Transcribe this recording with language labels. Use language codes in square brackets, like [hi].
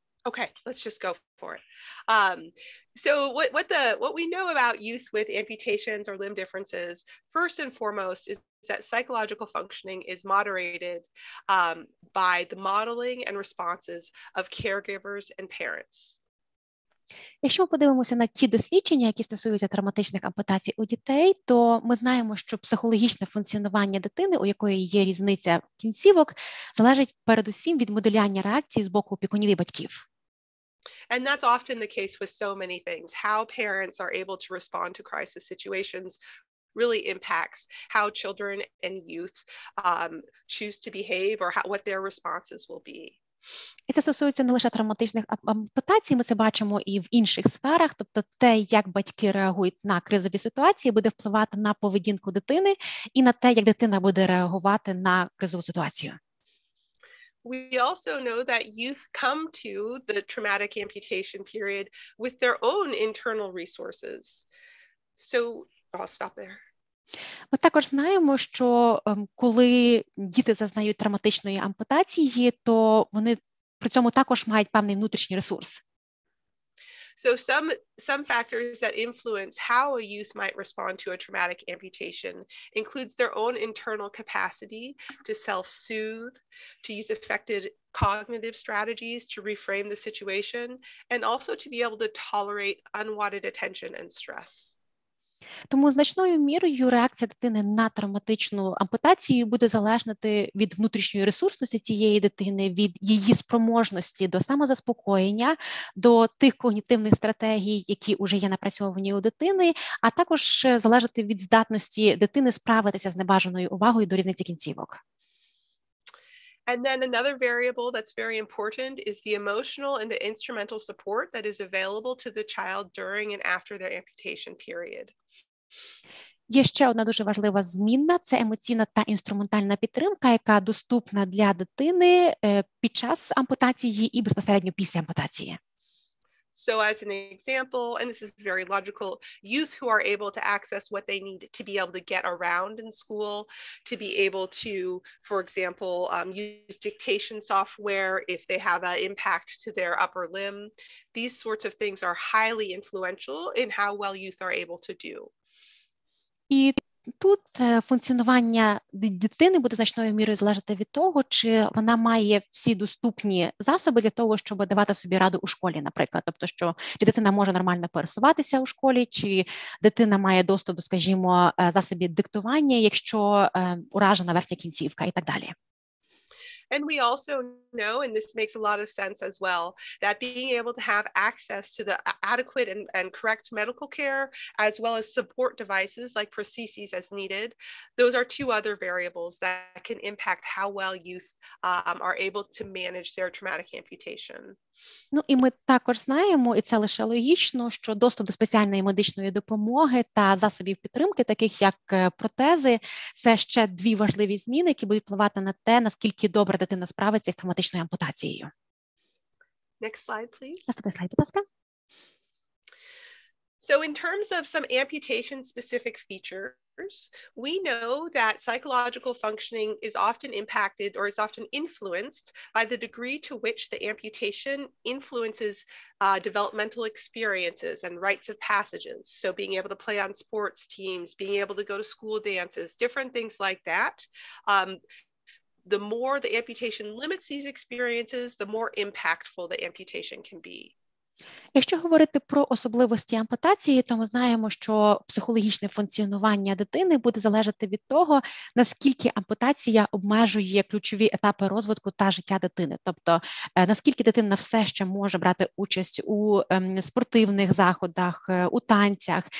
[en] Okay, let's just go for it. So what we know about youth with amputations or limb differences, first and foremost, is that psychological functioning is moderated by the modeling and responses of caregivers and parents. [uk] Якщо ми подивимося на ті дослідження, які стосуються травматичних ампутацій у дітей, то ми знаємо, що психологічне функціонування дитини, у якої є різниця кінцівок, залежить передусім від моделювання реакції з боку опікунів і батьків. [en] And that's often the case with so many things. How parents are able to respond to crisis situations really impacts how children and youth choose to behave or what their responses will be. [uk] І це стосується не лише травматичних ампутацій, ми це бачимо і в інших сферах, тобто те, як батьки реагують на кризові ситуації, буде впливати на поведінку дитини і на те, як дитина буде реагувати на кризову ситуацію. [en] We also know that youth come to the traumatic amputation period with their own internal resources. So I'll stop there. [uk] Ми також знаємо, що коли діти зазнають травматичної ампутації, то вони при цьому також мають певний внутрішній ресурс. [en] So some factors that influence how a youth might respond to a traumatic amputation includes their own internal capacity to self-soothe, to use effective cognitive strategies to reframe the situation, and also to be able to tolerate unwanted attention and stress. [uk] Тому значною мірою реакція дитини на травматичну ампутацію буде залежати від внутрішньої ресурсності цієї дитини, від її спроможності до самозаспокоєння, до тих когнітивних стратегій, які вже є напрацьовані у дитини, а також залежати від здатності дитини справитися з небажаною увагою до різниці кінцівок. [en] And then another variable that's very important is the emotional and the instrumental support that is available to the child during and after their amputation period. [uk] Є ще одна дуже важлива змінна – це емоційна та інструментальна підтримка, яка доступна для дитини під час ампутації і безпосередньо після ампутації. [en] So as an example, and this is very logical, youth who are able to access what they need to be able to get around in school, to be able to, for example, use dictation software if they have an impact to their upper limb. These sorts of things are highly influential in how well youth are able to do. [uk] І тут функціонування дитини буде значною мірою залежати від того, чи вона має всі доступні засоби для того, щоб давати собі раду у школі, наприклад. Тобто, що чи дитина може нормально пересуватися у школі, чи дитина має доступ до, скажімо, засобів диктування, якщо уражена верхня кінцівка і так далі. [en] And we also know, and this makes a lot of sense as well, that being able to have access to the adequate and correct medical care, as well as support devices like prostheses as needed, those are two other variables that can impact how well youth are able to manage their traumatic amputation. [uk] Ну і ми також знаємо, і це лише логічно, що доступ до спеціальної медичної допомоги та засобів підтримки, таких як протези, це ще дві важливі зміни, які будуть впливати на те, наскільки добре дитина справиться з травматичною ампутацією. [en] Next slide, please. [uk] Наступний слайд, будь ласка. [en] So in terms of some amputation-specific features, we know that psychological functioning is often impacted or is often influenced by the degree to which the amputation influences developmental experiences and rites of passages. So being able to play on sports teams, being able to go to school dances, different things like that. The more the amputation limits these experiences, the more impactful the amputation can be. [uk] Якщо говорити про особливості ампутації, то ми знаємо, що психологічне функціонування дитини буде залежати від того, наскільки ампутація обмежує ключові етапи розвитку та життя дитини. Тобто, наскільки дитина все ще може брати участь у спортивних заходах, у танцях.